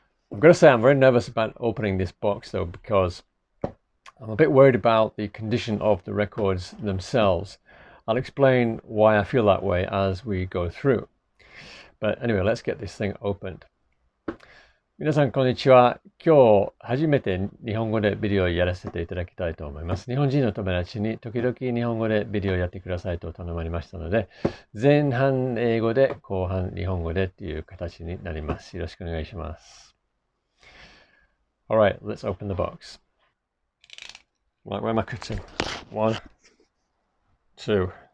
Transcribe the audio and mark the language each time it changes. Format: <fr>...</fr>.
<en>I've got to say I'm very nervous about opening this box though, because I'm a bit worried about the condition of the records themselves. I'll explain why I feel that way as we go through. But anyway, let's get this thing opened.</en> <ja>皆さんこんにちは。今日初めて日本語でビデオをやらせていただきたいと思います。日本人の友達に時々日本語でビデオをやってくださいと頼まれましたので、前半英語で後半日本語でっていう形になります。よろしくお願いします。</ja> <en>Alright, let's open the box. Right, where am I cutting? 1, 2.</en>